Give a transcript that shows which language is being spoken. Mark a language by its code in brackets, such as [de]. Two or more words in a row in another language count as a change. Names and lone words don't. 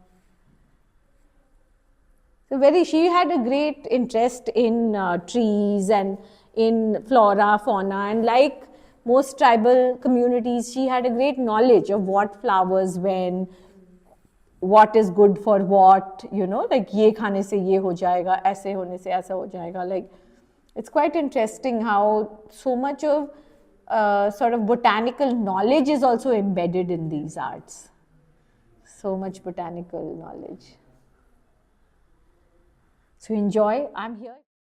[en] So she had a great interest in trees and in flora, fauna, and like most tribal communities, she had a great knowledge of what flowers when, what is good for what, like [hi] ये खाने से ये हो जाएगा, ऐसे होने से ऐसा हो जाएगा. [en] Like it's quite interesting how so much of sort of botanical knowledge is also embedded in these arts. So much botanical knowledge. So enjoy. I'm here.